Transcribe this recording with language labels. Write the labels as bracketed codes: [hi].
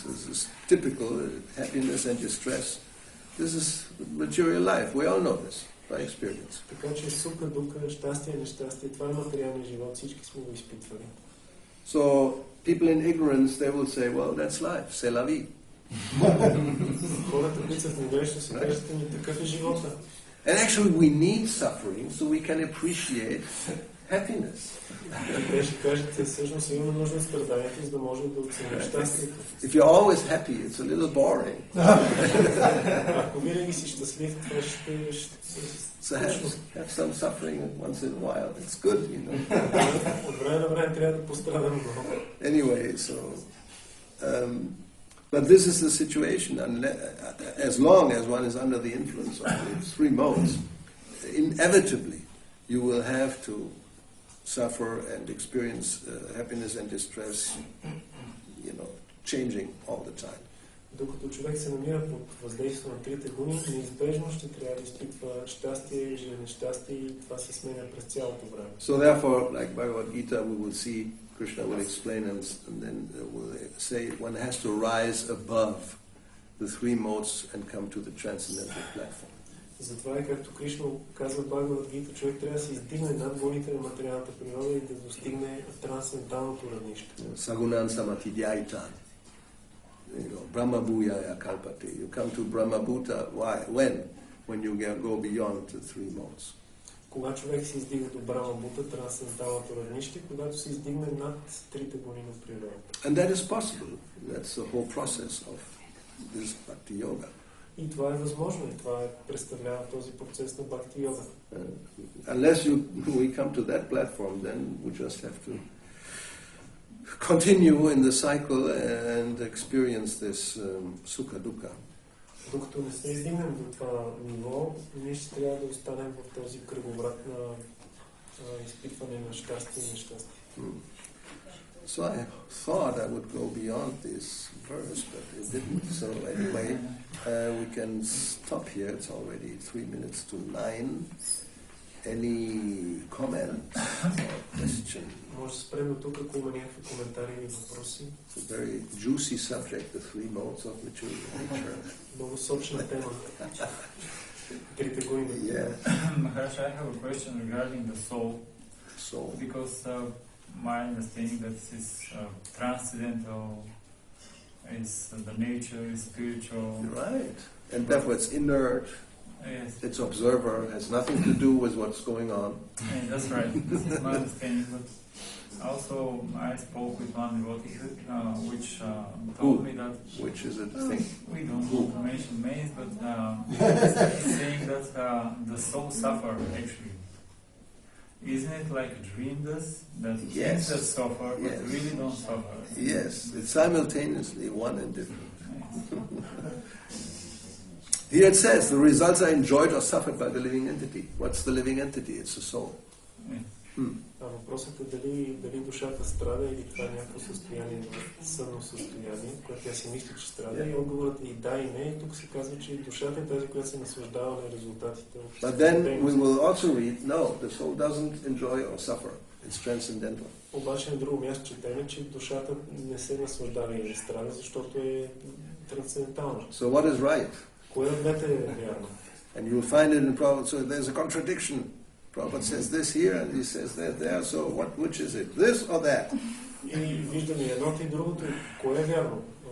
[en] It's typical happiness and distress. This is material life. We all know this by experience. [bg] Така че сука, дука, щастие, нещастие, това е материалния живот, всички сме го изпитвали. [en] So people in ignorance, they will say, well, that's life, [fr] c'est la vie. [bg] Хората, които са в невежество, си кажат, ми такъв е живота. [en] And actually we need suffering so we can appreciate happiness. [bg] Те ще кажат, всъщност имаме нужда от страданието, за да можем да оценим щастието. [en] If you're always happy, it's a little boring. [bg] Ако винаги си щастлив, това ще [en] So have some suffering once in a while. It's good, you know. [bg] От време на време трябва да пострадам много. [en] Anyway, so but this is the situation. As long as one is under the influence of the three modes, inevitably you will have to suffer and experience happiness and distress, you know, changing all the time. [bg] Докато човек се намира под въздействието на трите гуни, неизбежно ще трябва да изпитва щастие или нещастие и това се сменя през цялото време. [en] So therefore, like Bhagavad Gita, we will see Krishna will explain and then will say one has to rise above the three modes and come to the transcendental platform. [bg] Затова е както Кришна казва в Бхагавад Гита, човек трябва да се издигне над гуните на материалната природа и да достигне трансценденталното равнище. [sa] Sagunan samatidhyaitan. [en] You know, [sa] Brahma Bhuyaya Kalpate. [en] You come to Brahma Bhuta, why? When you go beyond the three modes. [bg] Кога човек се издига до Брама Бута, трансценденталното равнище, когато се издигне над трите гуни на природата. [en] And that is possible. That's the whole process of this Bhakti-yoga. [bg] И това е възможно, и това представлява този процес на Бхакти-йога. [en] Unless we come to that platform, then we just have to continue in the cycle and experience this sukha dukkha. [bg] Докато не се издигнем до това ниво, ние ще трябва да останем в този кръговрат на изпитване на щастие и нещастие. [en] So I thought I would go beyond this verse, but it didn't. So anyway, we can stop here. It's already 9:03. Any comment or question? [bg] Може да спрем до тук, ако има някакви коментари или въпроси. [en] It's a very juicy subject, the three modes of material nature. [bg] Много сочна тема. Трите гуни. [en] Yeah. Maharaj, I have a question regarding the soul. Soul. Because my understanding that this transcendental is the nature, is spiritual. Right. And therefore it's inert. Yes. It's observer, has nothing to do with what's going on. Yeah, that's right. This is my understanding. But also, I spoke with one devotee which told me that... Which is it? Thing? We don't want to mention names, but he's saying that the soul suffers, actually. isn't it like a dream does? That Yes. things that suffer, but Yes. really don't suffer. Yes, it's simultaneously one and different. Here it says, the results are enjoyed or suffered by the living entity. What's the living entity? It's the soul. [bg] Въпросът е дали душата страда или това е някакво състояние на сънно състояние, което тя си мисли, че страда. И отговорът е и да, и не. И тук се казва, че душата е тази, която се наслаждава на резултатите. [en] But then we will also read, no, the soul doesn't enjoy or suffer. It's transcendental. [bg] Обаче на друго място четеме, че душата не се наслаждава или не страда, защото е трансцендентална. [en] So what is right? [bg] Кое от двете е вярно? [en] And you'll find it in Prabhupada, so there's a contradiction. Prabhupada says this here and he says that there, so which is it? This or that? [bg] И виждаме едното и другото, кое е вярно?